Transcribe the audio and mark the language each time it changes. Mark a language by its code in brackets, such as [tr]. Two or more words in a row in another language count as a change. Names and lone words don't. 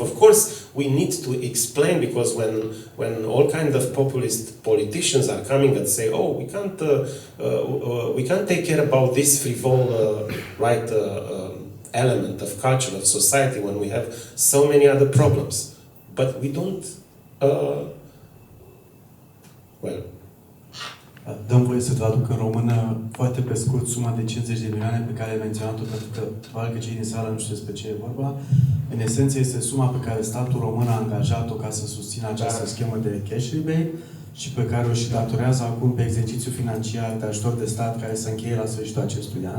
[en] Of course, we need to explain, because when all kind of populist politicians are coming and say, oh, we can't take care about this frivole element of culture, of society, when we have so many other problems. But we don't, well. [ro] Dăm voie să traduc în română foarte pe scurt suma de 50 de milioane pe care ai menționat-o, pentru că probabil că cei din sală nu știu despre ce e vorba. În esență este suma pe care statul român a angajat-o ca să susțină această schemă de [en] cash rebate [ro] și pe care o și datorează acum pe exercițiul financiar de ajutor de stat care se încheie la sfârșitul acestui an.